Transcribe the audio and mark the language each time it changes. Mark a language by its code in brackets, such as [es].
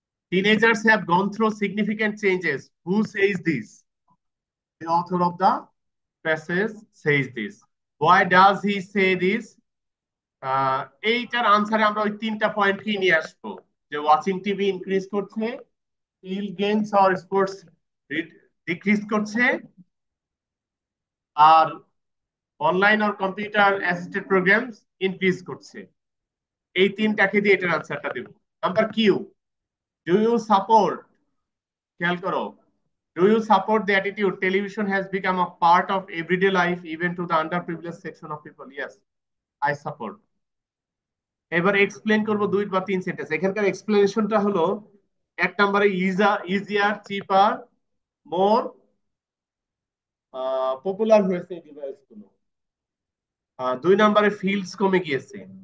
[en] Teenagers have gone through significant changes. Who says this? The author of the passage says this. Why does he say this? [bn] এইটার আনসারে আমরা ওই তিনটা point কি নিয়ে আসবো, যে ওয়াচিং টিভি ইনক্রিজ করছে, ফিল্ড গেমস আর স্পোর্টস ডিক্রিজ করছে, আর অনলাইন আর কম্পিউটার অ্যাসিস্টেড প্রোগ্রামস ইনক্রিজ করছে। এই তিনটাকে দিয়ে এটার আনসারটা দেব। [en] number Q, do you support, [bn] খেয়াল করো, [en] do you support the attitude television has become a part of everyday life even to the underprivileged section of people? Yes, I support. [bn] এবার explain করব দুই বা তিন সেন্টেন্স। এখানকার এক্সপ্লেনেশনটা হলো, এক নম্বরে ইজিয়ার চিপার মোর পপুলার হয়েছে এই ডিভাইস গুলো। দুই নম্বরে ফিল্ডস কমে গিয়েছে।